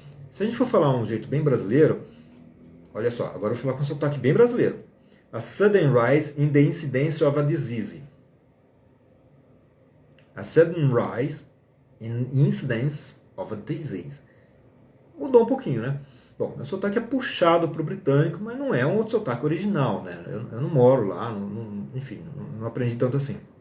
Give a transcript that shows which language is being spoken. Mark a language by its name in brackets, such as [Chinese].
[Portuguese] Se a gente for falar um jeito bem brasileiro, olha só, agora eu vou falar com um sotaque bem brasileiro. [English] A sudden rise in the incidence of a disease. A sudden rise in incidence of a disease. [Portuguese] Mudou um pouquinho, né? Bom, meu sotaque é puxado para o britânico, mas não é um outro sotaque original, né? Eu não moro lá, enfim, não aprendi tanto assim.